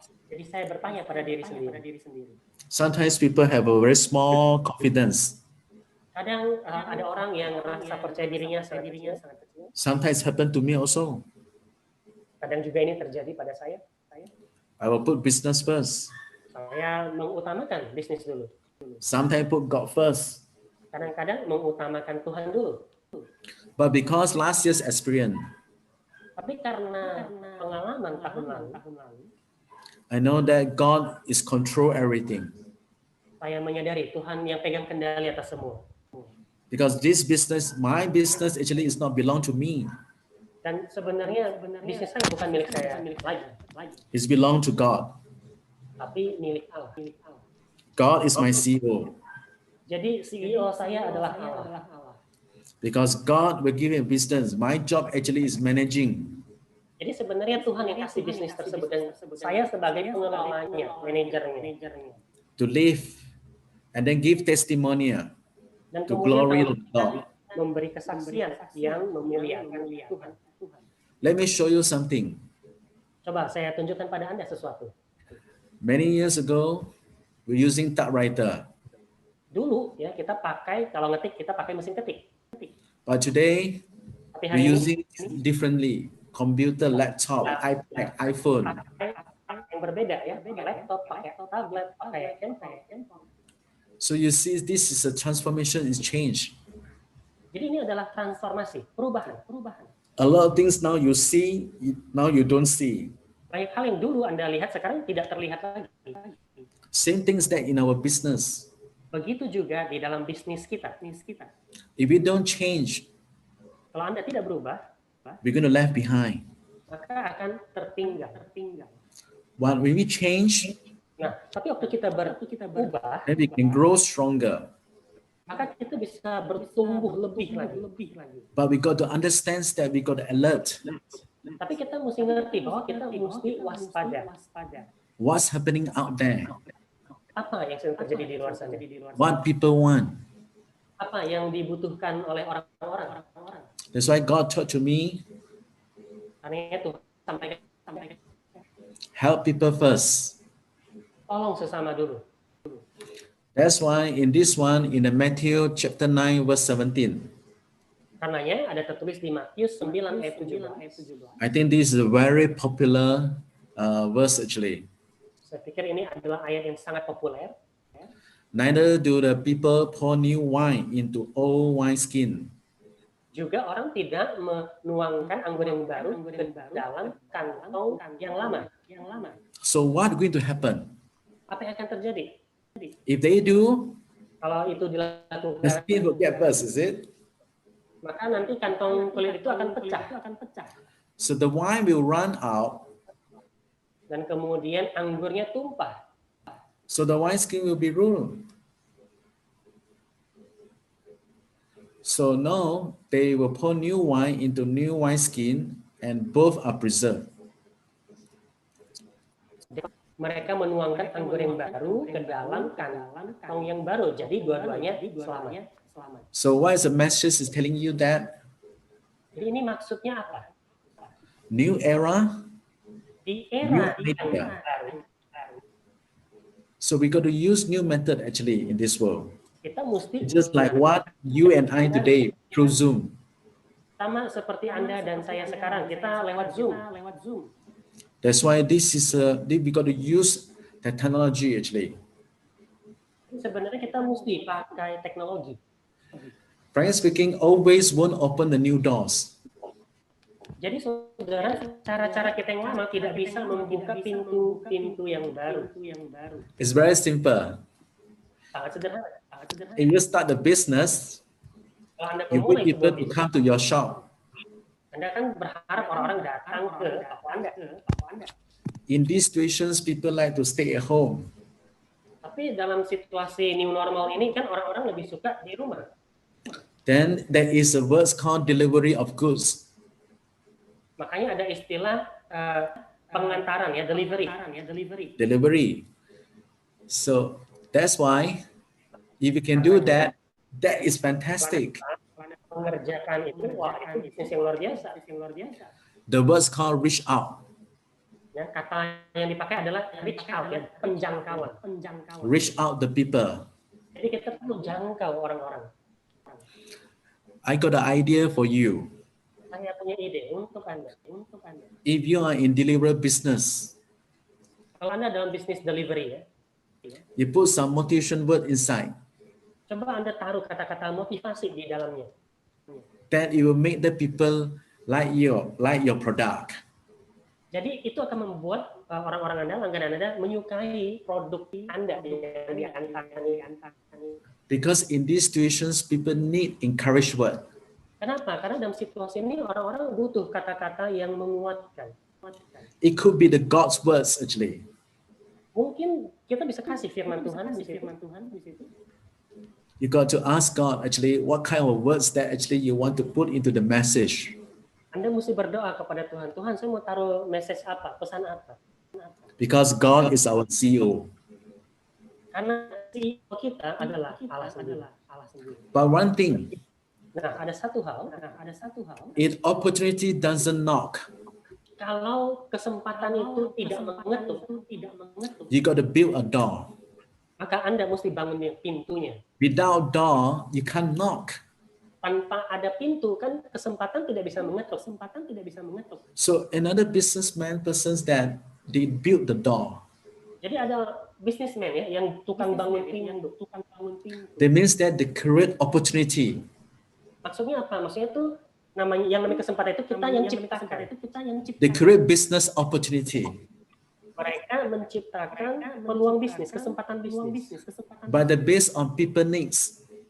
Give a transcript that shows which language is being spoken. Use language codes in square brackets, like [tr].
[id] Jadi saya bertanya pada diri sendiri. [en] Sometimes people have a very small confidence. [id] Kadang ada orang yang merasa percaya dirinya sangat kecil. [en] Sometimes happen to me also. [id] Kadang juga ini terjadi pada saya. [en] I will put business first. [id] Saya mengutamakan bisnis dulu. [en] Sometimes put God first. [id] Kadang-kadang mengutamakan Tuhan dulu. [en] But because last year's experience, [id] Tapi karena pengalaman tahun lalu, [en] I know that God is control everything. [id] saya menyadari Tuhan yang pegang kendali atas semua. [en] Because this business, my business actually is not belong to me. [id] Dan sebenarnya bisnis saya bukan milik saya lagi, [en] It's belong to God. [id] tapi milik Allah. [en] God is my CEO. [id] Jadi CEO saya adalah Allah. [en] Because God will give me business. My job actually is managing. [id] Jadi sebenarnya Tuhan yang kasih bisnis tersebut dan saya sebagai pengelolanya, manajernya. [en] To live and then give testimonial [id] Dan [en] to [id] kemudian [en] glory [id] kalau [en] to God. [id] memberi kesaksian yang memuliakan Tuhan. [en] Let me show you something. [id] Coba saya tunjukkan pada Anda sesuatu. [en] Many years ago, we're using typewriter. [id] Dulu ya kita pakai, kalau ngetik kita pakai mesin ketik. [en] But today, [id] Tapi [en] we're [id] hari ini [en] using differently. Computer, laptop, iPad, iPhone. [id] yang berbeda ya, pakai laptop, pakai tablet, pakai handphone. [en] So you see, this is a transformation, is change. [id] Jadi ini adalah transformasi, perubahan. [en] A lot of things now you see, now you don't see. [id] Banyak hal yang dulu Anda lihat sekarang tidak terlihat lagi. [en] Same things that in our business. [id] Begitu juga di dalam bisnis kita. [en] If we don't change, [id] Kalau Anda tidak berubah, [en] we're going to left behind. [id] maka akan tertinggal. [en] When we change, [id] Nah, tapi waktu kita berubah, [en] then we can grow stronger. [id] maka kita bisa bertumbuh lebih lagi. [en] But we got to understand that we got to alert. [id] Tapi kita mesti ngerti bahwa kita mesti waspada. [en] What's happening out there? [id] Apa yang sedang terjadi di luar sana? [en] What people want. [id] Apa yang dibutuhkan oleh orang-orang? [en] That's why God taught to me, [id] Karena itu sampaikan, [en] help people first. [id] tolong sesama dulu. [en] That's why in this one, in the Matthew chapter 9, verse 17, [id] Karenanya ada tertulis di Matius 9 ayat 17. [en] I think this is a very popular verse actually. [id] Saya pikir ini adalah ayat yang sangat populer. [en] Neither do the people pour new wine into old wineskin. [id] Juga orang tidak menuangkan anggur yang baru ke dalam kantong yang lama. [en] So what going to happen? [id] Apa yang akan terjadi? [en] If they do, [id] Kalau itu [en] the [id] dilakukan, [en] skin will get burst, is it? [id] maka nanti kantong kulit itu akan pecah. [en] So the wine will run out. Dan kemudian anggurnya tumpah. So the wineskin will be ruined. So now they will pour new wine into new wineskin, and both are preserved. [id] Mereka menuangkan anggur yang baru ke dalam kantong yang baru. Jadi dua-duanya selamat. [en] So what is the message is telling you that [id] Jadi ini maksudnya apa? [en] new era? [id] Di era [en] New [id] yang [en] media. [id] baru, [en] So we got to use new method actually in this world. [id] kita mesti [en] Just like what you and I today through Zoom. [id] sama seperti Anda dan saya sekarang, kita lewat Zoom. [en] That's why this is we got to use the technology actually. [id] Sebenarnya kita mesti pakai teknologi. [en] Frankly speaking, always won't open the new doors. [id] Jadi saudara, cara-cara kita yang lama tidak bisa membuka pintu-pintu yang baru. [en] It's very simple. [id] Sangat sederhana. [en] If you start the business, [id] Kalau Anda [en] you [id] memulai [en] want people [id] sebuah [en] to [id] bisnis, [en] come to your shop. [id] Anda kan berharap orang-orang datang ke toko Anda. [en] In these situations, people like to stay at home. [id] Tapi dalam situasi [en] new normal [id] ini kan orang-orang lebih suka di rumah. [en] Then there is a word called delivery of goods. [id] Makanya ada istilah pengantaran ya, delivery. [en] Delivery. So that's why if you can do that, that is fantastic. [id] Mengerjakan itu, wah itu bisnis yang luar biasa. [en] The word's called reach out. [id] Ya, kata yang dipakai adalah [en] reach out [id] ya, penjangkauan. [en] Reach out the people. [id] Jadi kita perlu jangkau orang-orang. [en] I got an idea for you. [id] Saya punya ide untuk Anda. [en] If you are in delivery business, [id] Kalau Anda dalam bisnis delivery ya, [en] you put some motivation word inside. [id] coba Anda taruh kata-kata motivasi di dalamnya. [en] That it will make the people like your product. [id] Jadi itu akan membuat orang-orang Anda, langganan Anda menyukai produk Anda yang diantarkan. [en] Because in these situations, people need encourage word. [id] Kenapa? Karena dalam situasi ini orang-orang butuh kata-kata yang menguatkan. [en] It could be the God's words actually. [id] Mungkin kita bisa kasih firman Tuhan di situ. [en] You got to ask God actually what kind of words that actually you want to put into the message. [id] Anda mesti berdoa kepada Tuhan. Tuhan, saya mau taruh message apa, pesan apa. [en] Because God is our CEO. [id] Karena CEO kita adalah Allah sendiri. [en] But one thing, [id] Nah, ada satu hal. [en] if opportunity doesn't knock, [id] Kalau kesempatan itu tidak mengetuk, [en] you got to build a door. [id] maka Anda mesti bangun pintunya. [en] Without door, you can't knock. [id] Tanpa ada pintu kan kesempatan tidak bisa mengetuk. [en] So another businessman persons that they build the door. [id] Jadi ada businessman ya yang tukang bangun pintu. [en] That means that they create opportunity. [id] Maksudnya apa? Maksudnya itu namanya kesempatan itu kita yang ciptakan. [en] They create business opportunity. [id] Mereka menciptakan peluang bisnis, kesempatan bisnis. [en] But the based on people needs.